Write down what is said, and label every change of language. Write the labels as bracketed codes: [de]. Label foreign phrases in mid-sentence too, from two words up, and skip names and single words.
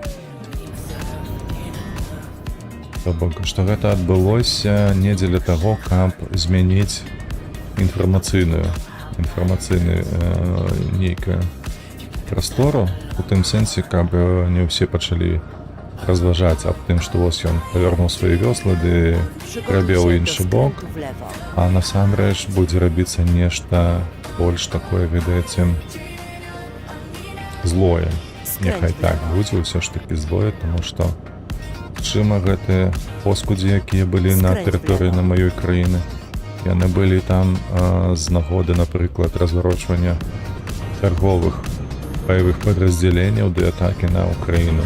[be] То бок, што гэта адбылося не дзеля таго, каб змяніць інфармацыйную нейкую прастору, у тым сэнсе, каб не ўсе пачалі разважаць аб тым, што вось ён павярнуў свае вёслы ды [pl] Przygotuj [be] прабеў у [pl] się do [be] іншы бок, [pl] skrętu w lewo. [be] а насамрэч будзе рабіцца нешта больш такое, ведаеце, злое. Няхай так будзе ўсё ж такі злое, таму што чыма гэтыя поскудзі, якія былі на тэрыторыі на маёй краіны, яны былі там з нагоды, напрыклад, разварочвання торговых баявых падраздзяленняў ды атакі на Украіну.